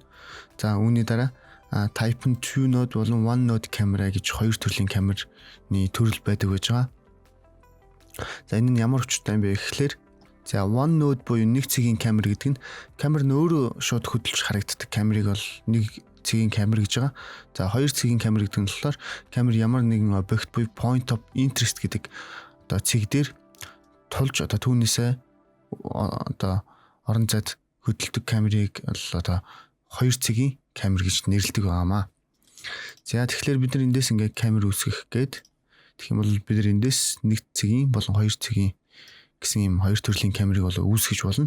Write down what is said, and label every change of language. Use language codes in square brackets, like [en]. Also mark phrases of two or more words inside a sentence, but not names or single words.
[mn] За үүний дараа [en] Type 2 node [mn] болон 1 node камера гэж хоёр төрлийн камерны төрөл байдаг байж байгаа. За энэ нь ямар учиртай юм бэ гэхлээр за 1 node буюу нэг цэгийн камер гэдэг нь камер нь өөрөө шууд хөдөлж харагддаг камерыг бол нэг цэгийн камер гэж байгаа. За хоёр цэгийн камер гэдэг нь болохоор камер ямар нэгэн объект буюу [en] point of interest [mn] гэдэг цэг дээр тулж түүнээсээ орон зайд хөдөлдөг камерыг бол хоёр цэгийн камер гэж нэрлэдэг байгаамаа. За тэгэхээр бид нар эндээс ингээд камер үүсгэх гээд тэгэх юм бол бид нар эндээс нэг цэгийн болон хоёр цэгийн гэсэн юм хоёр төрлийн камерыг бол үүсгэж болно.